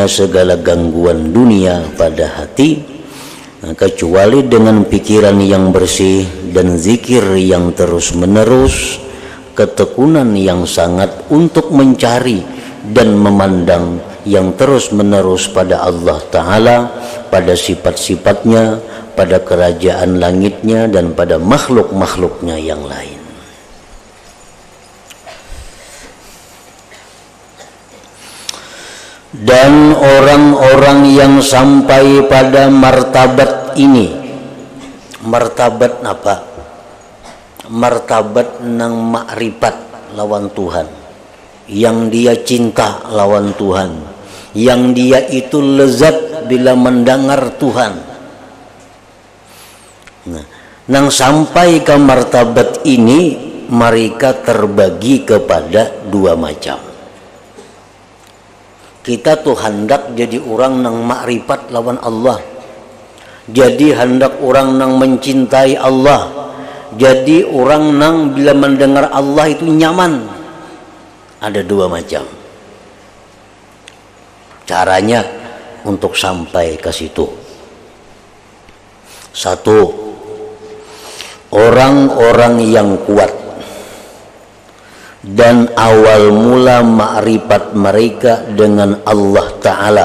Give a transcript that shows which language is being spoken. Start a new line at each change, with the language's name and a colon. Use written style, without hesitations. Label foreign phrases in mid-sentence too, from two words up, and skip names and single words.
Indonesian: segala gangguan dunia pada hati, kecuali dengan pikiran yang bersih dan zikir yang terus menerus, ketekunan yang sangat untuk mencari dan memandang yang terus menerus pada
Arabic: الله تعالى,
Indonesian: pada sifat-sifatnya, pada kerajaan langitnya, dan pada makhluk-makhluknya yang lain. Dan orang-orang yang sampai pada martabat ini, martabat apa? Martabat nang ma'rifat lawan Tuhan, yang dia cinta lawan Tuhan, yang dia itu lezat bila mendengar Tuhan. Nah, nang sampai ke martabat ini, mereka terbagi kepada dua macam. Kita tuh hendak jadi orang nang makrifat lawan Allah, jadi hendak orang nang mencintai Allah, jadi orang nang bila mendengar Allah itu nyaman. Ada dua macam caranya untuk sampai ke situ. Satu, orang-orang yang kuat dan awal mula makrifat mereka dengan
Arabic: الله تعالى.